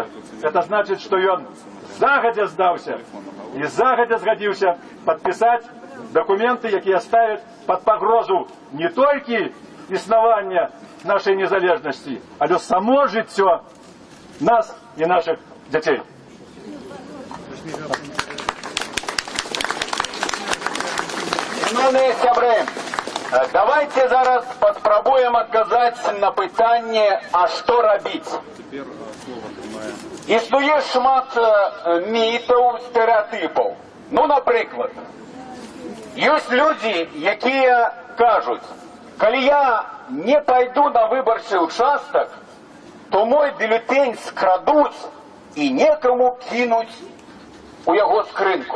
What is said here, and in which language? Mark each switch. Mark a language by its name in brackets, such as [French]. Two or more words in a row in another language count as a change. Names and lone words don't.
[Ukrainian] Це значить, що він загодя здався і загодя згодився підписати документи, які ставлять під погрозу не тільки існування нашої незалежності, але само життя нас і наших дітей. [Belarusian] Шановні сябри, Давайте зараз паспрабуем адказаць на пытанне, а што рабіць. Існуе шмат мітаў, стэрэатыпаў. Ну, напрыклад, ёсць людзі, якія кажуць, калі я не пайду на выбарчы участак, то мой бюлетень скрадуць і некаму кінуць у яго скрынку.